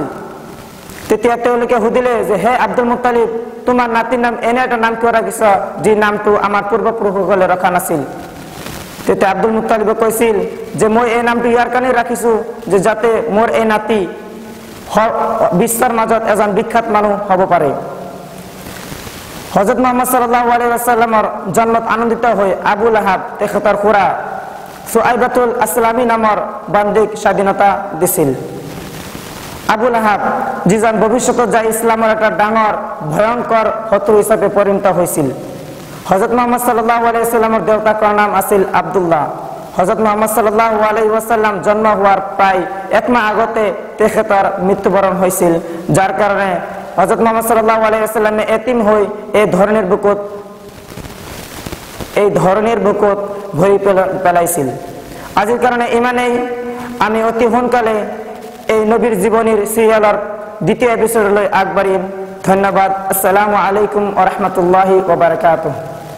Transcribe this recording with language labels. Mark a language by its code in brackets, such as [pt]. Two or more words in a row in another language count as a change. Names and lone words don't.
[as] তেতিয়া তেওঁলোকে সুধিলে যে হে আব্দুল মুত্তালিব, তোমাৰ নাতিৰ নাম এনে এটা নাম কিয় ৰাখিছা যি নামটো আমাৰ পূৰ্বপুৰুষসকলে ৰখা নাছিল? তেতিয়া আব্দুল মুত্তালিবে কৈছিল যে মই এই নামটো ইয়াৰ কাৰণে ৰাখিছো যে যাতে মোৰ এই নাতি বিশ্বৰ মাজত এজন বিখ্যাত মানুহ হ'ব পাৰে। হযরত মুহাম্মদ [ar] صلى الله عليه وسلم [as] জন্মত আনন্দিত হৈ আবু লাহাব তেখেতৰ খুৰা সুআইবাতুল আসলামী নামৰ বান্দিক স্বাধীনতা দিছিল। আবু লাহাব যিজন ভৱিষ্যতত যাই ইছলামৰ এটা ডাঙৰ ভয়ংকৰ শত্ৰু হিচাপে পৰিণত হৈছিল। হযরত মুহাম্মদ [ar] صلى الله عليه وسلم [as] দেউতাকৰ নাম আছিল আব্দুল্লাহ। হযরত মুহাম্মদ [ar] صلى الله عليه وسلم [as] জন্ম হোৱাৰ প্ৰায় 1 মাহ আগতে তেখেতৰ মৃত্যুবৰণ হৈছিল, যাৰ কাৰণে হযরত মুহাম্মদ [ar] صلى الله عليه وسلم [as] এতিম হৈ এই ধৰণীৰ বুকুত ভৰি পেলাইছিল। আজিৰ কাৰণে ইমানেই। আমি অতি সোনকালে এই নবীৰ জীৱনীৰ সিৰিয়েলৰ দ্বিতীয় এপিসোডলৈ আগবাঢ়িম। ধন্যবাদ। [ar] السلام عليكم ورحمة الله وبركاته.